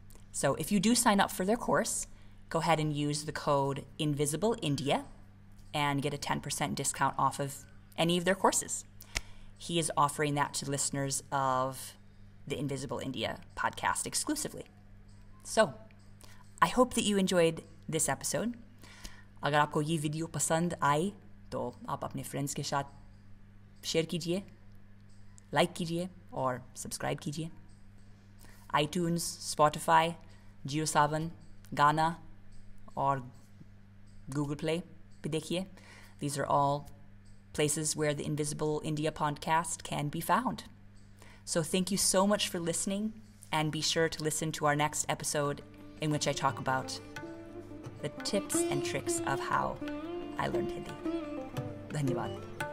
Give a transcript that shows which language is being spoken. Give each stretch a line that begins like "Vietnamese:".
English: So if you do sign up for their course, go ahead and use the code INVISIBLEINDIA and get a 10% discount off of any of their courses. He is offering that to listeners of the Invisible India podcast exclusively. So, I hope that you enjoyed this episode.
Hindi: अगर आपको ये video पसंद आई तो आप अपने friends के साथ share कीजिए, लाइक कीजिए और सब्सक्राइब कीजिए. iTunes, Spotify, JioSaavn, Gaana और Google Play भी देखिए.
English: These are all places where the Invisible India podcast can be found. So thank you so much for listening, and be sure to listen to our next episode in which I talk about the tips and tricks of how I learned Hindi.
Hindi: धन्यवाद.